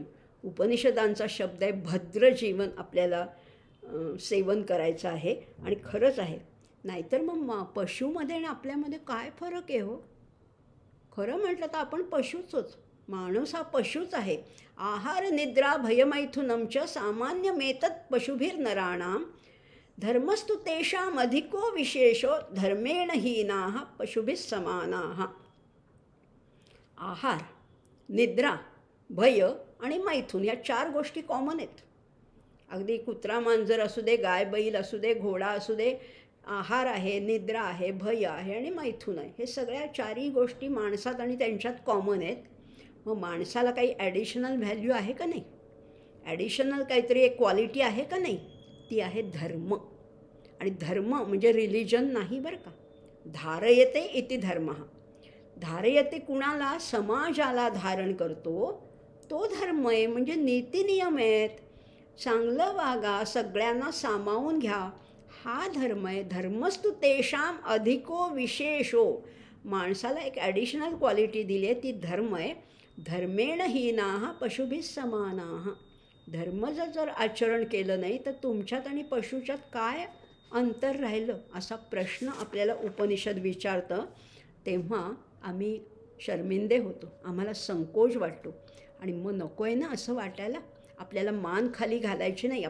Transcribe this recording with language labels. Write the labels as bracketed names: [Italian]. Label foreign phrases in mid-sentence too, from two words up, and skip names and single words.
[Marathi] उपनिषदांचा शब्द आहे भद्र जीवन आपल्याला सेवन करायचं आहे. आणि खरंच आहे. नाहीतर मग पशुमध्ये आणि आपल्यामध्ये काय फरक आहे हो. खरं म्हटलं तर आपण पशूच होत. माणूस हा पशूच आहे. [Sanskrit] आहार निद्रा भयमैथुनमच सामान्यमेतत् पशुभिर्नराणां धर्मस्तु तेषाम् अधिको विशेषो धर्मेण हीनाः पशुभिः समानाः. [Marathi] आहार, निद्रा, भय आणि मैथुन या 4 गोष्टी कॉमन आहेत. अगदी कुत्रा मांजर असू दे, गाय बैल असू दे, घोडा असू दे, आहार आहे, निद्रा आहे, भय आहे आणि मैथुन आहे. हे सगळ्या चारही गोष्टी माणसात आणि त्यांच्यात कॉमन आहेत. मग माणसाला काही [English] additional value [Marathi] आहे का नाही? ॲडिशनल काहीतरी एक क्वालिटी आहे का नाही? ती आहे धर्म. आणि धर्म म्हणजे रिलिजन नाही बरं का. [Sanskrit] धारयते इति धर्म. धारयते कुणाला? [Marathi] समाजाला धारण करतो तो धर्म आहे. म्हणजे नीतिनियम आहेत. चांगलं वागा, सगळ्यांना सामावून घ्या, हा धर्म आहे. [Sanskrit] धर्मस्तु तेषाम अधिको विशेषो. [Marathi] माणसाला एक [English] additional quality [Marathi] दिली आहे, ती धर्म आहे. [Sanskrit] धर्मेण हीनाः पशुभिः समानाः. [Marathi] धर्म जर आचरण केलं नाही तर तुमच्यात आणि पशुच्यात काय अंतर राहिलं असा प्रश्न आपल्याला उपनिषद विचारतं. तेव्हा आम्ही शर्मिंदे होतो, आम्हाला संकोच वाटतो. आणि मग नको आहे ना असं वाटायला. आपल्याला मान खाली घालायची नाही.